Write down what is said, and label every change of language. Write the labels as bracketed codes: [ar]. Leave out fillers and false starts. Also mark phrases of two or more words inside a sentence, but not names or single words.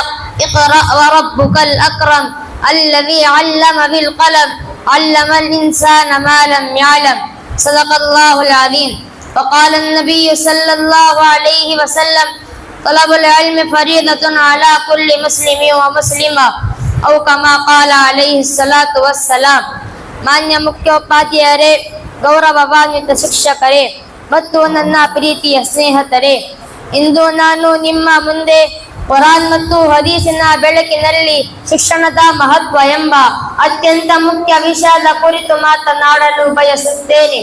[ar] اقرأ وربك الأكرم، الذي علم بالقلم، علم الإنسان ما لم يعلم. صدق الله العظيم. وقال النبي صلى الله عليه وسلم، طلب العلم فريضة على كل مسلم ومسلمة، أو كما قال عليه الصلاة والسلام. [kn] ಮಾನ್ಯ ಮುಖ್ಯೋಪಾಧ್ಯಾಯರೇ, ಗೌರವಾನ್ವಿತ ಶಿಕ್ಷಕರೇ ಮತ್ತು ನನ್ನ ಪ್ರೀತಿಯ ಸ್ನೇಹಿತರೆ, ಇಂದು ನಾನು ನಿಮ್ಮ ಮುಂದೆ ಕುರಾನ್ ಮತ್ತು ಹದೀಸಿನ ಬೆಳಕಿನಲ್ಲಿ ಶಿಕ್ಷಣದ ಮಹತ್ವ ಎಂಬ ಅತ್ಯಂತ ಮುಖ್ಯ ವಿಷಯದ ಕುರಿತು ಮಾತನಾಡಲು ಬಯಸುತ್ತೇನೆ.